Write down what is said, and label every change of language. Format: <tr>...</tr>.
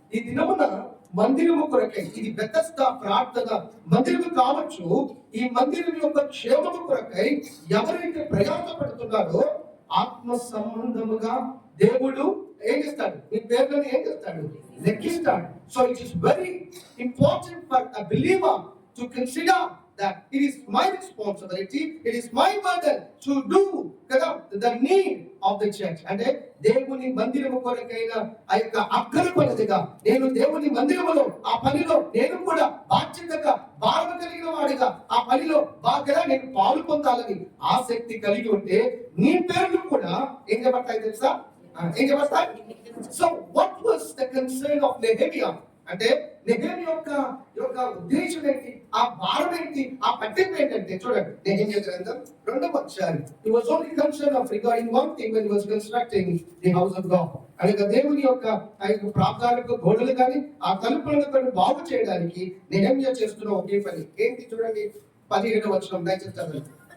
<te>ఈ దినమున మందిరము కొరకై, ఇది బెతెస్దా ప్రార్థన మందిరము కావచ్చు, ఈ మందిరం యొక్క క్షేమము కొరకై ఎవరైతే ప్రయాసపడుతున్నారో ఆత్మ సంబంధముగా దేవుడు ఏం చేస్తాడు, మీ పేర్లను ఏం చేస్తాడు, లెక్కిస్తాడు.</te> <en>So it is very important for a believer to consider that it is my responsibility, it is my burden to do the need of the church.</en> <te>అంటే దేవుని మందిరము కొరకైన ఆ యొక్క అక్కర పనిదిగా నేను దేవుని మందిరములో ఆ పనిలో నేను కూడా బాధ్యతగా భారం కలిగిన వాడిగా ఆ పనిలో బాగా నేను పాలు పొందాలని ఆసక్తి కలిగి ఉంటే నీ పేర్లు కూడా ఏం చెప్పబడతాయి తెలుసా, ఏం చెప్పబడతాయి.</te> <en>so what was the concern of Nehemiah</en> <te>అంటే నెహెమియా యొక్క ఉద్దేశం ఏంటి, ఆ భారం ఏంటి, ఆ పట్టింపు ఏంటంటే చూడండి నెహెమియా గ్రంథం 2వ అధ్యాయం.</te> <en>He was only concerned of regarding one thing when he was constructing the house of God.</en> <te>అనగా దేవుని యొక్క ఆ యొక్క ప్రాకారపు గోడలు కానీ ఆ తలుపులను కానీ బాగు చేయడానికి నెహెమియా చేస్తున్న ఒకే పని ఏంటి చూడండి 17వ వచనం దయచేసి చదవండి.</te>